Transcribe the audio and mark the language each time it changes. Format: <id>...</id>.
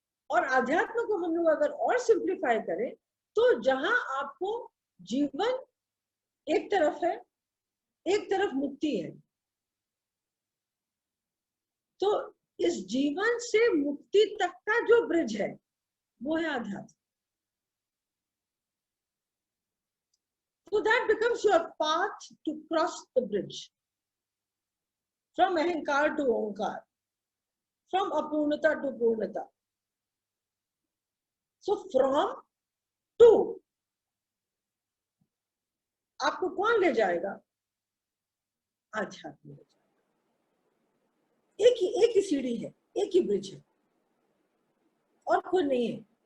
<hi>और आध्यात्म को हम लोग अगर और सिंप्लीफाई करें तो जहां आपको जीवन एक तरफ है, एक तरफ मुक्ति है, तो इस जीवन से मुक्ति तक का जो ब्रिज है वो है आध्यात्म।</hi> <en>So that becomes your path to cross the bridge from ahankar to onkar, from apurnata to purnata। So from to</en> <hi>आपको कौन ले जाएगा? आध्यात्म ले जाएगा। एक ही सीढ़ी है, एक ही ब्रिज है और कोई नहीं है।</hi>